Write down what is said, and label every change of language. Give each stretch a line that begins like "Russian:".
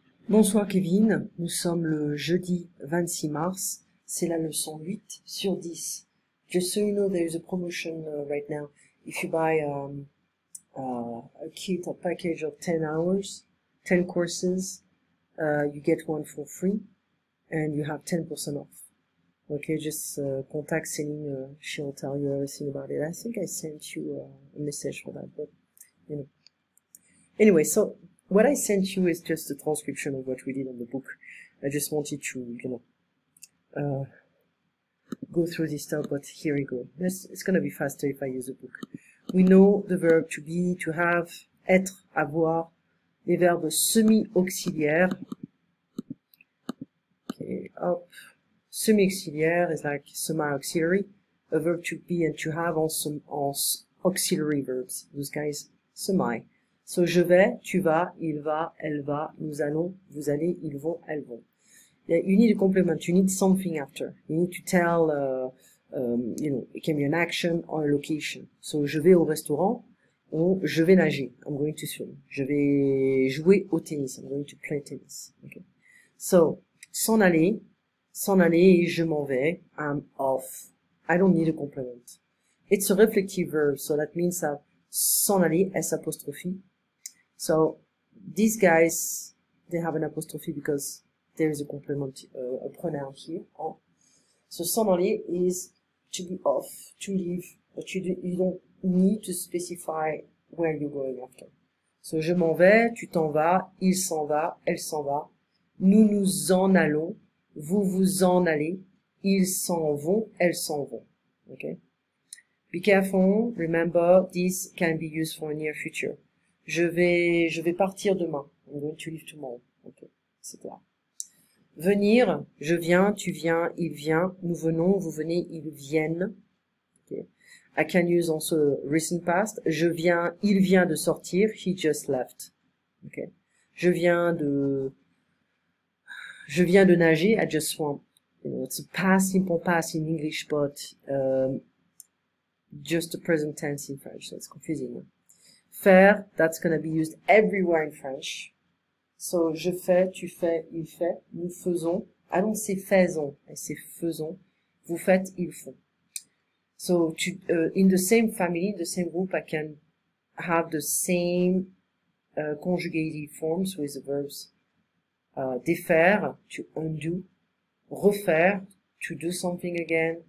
French: Bonsoir Kevin, nous sommes le jeudi 26 mars, c'est la leçon 8 sur 10.
English: Just so you know, there is a promotion right now. If you buy a kit or package of 10 hours, 10 courses, you get one for free and you have 10% off. Okay, just contact Céline, she'll tell you everything about it. I think I sent you a message for that, but you know. Anyway, so what I sent you is just a transcription of what we did on the book. I just wanted to, you know, go through this stuff, but here we go. It's going to be faster if I use the book. We know the verb to be, to have,
French: être, avoir, les verbes semi-auxiliaires.
English: Okay, up. Semi-auxiliaire is like semi-auxiliary. A verb to be and to have also auxiliary verbs. Those guys, semi.
French: So, je vais, tu vas, il va, elle va, nous allons, vous allez, ils vont, elles vont.
English: You need a complement. You need something after. You need to tell, you know, it can be an action or a location.
French: So, je vais au restaurant, ou je vais nager.
English: I'm going to swim.
French: Je vais jouer au tennis.
English: I'm going to play tennis. Okay.
French: So, s'en aller, et je m'en vais.
English: I'm off. I don't need a complement. It's a reflective verb, so that means that
French: s'en aller,
English: S apostrophe. So these guys, they have an apostrophe because there is a complement, a pronoun here. Oh. So
French: s'en aller
English: is to be off, to leave, but you don't need to specify where you're going after.
French: So je m'en vais, tu t'en vas, il s'en va, elle s'en va, nous nous en allons, vous vous en allez, ils s'en vont, elles s'en vont.
English: Okay? Be careful, remember, this can be used for a near future.
French: Je vais partir demain.
English: I'm going to leave tomorrow. Okay, etc.
French: Venir, je viens, tu viens, il vient, nous venons, vous venez, ils viennent.
English: Okay. I can use also recent past.
French: Je viens, il vient de sortir,
English: he just left.
French: Okay. Je viens de nager,
English: I just swam. You know, it's a past, simple past in English, but just the present tense in French, so it's confusing. Faire, that's going to be used everywhere in French.
French: So, je fais, tu fais, il fait, nous faisons.
English: I don't say faisons, I say faisons.
French: Vous faites, ils font.
English: So, in the same family, the same group, I can have the same conjugated forms with the verbs. Défaire, to undo. Refaire, to do something again.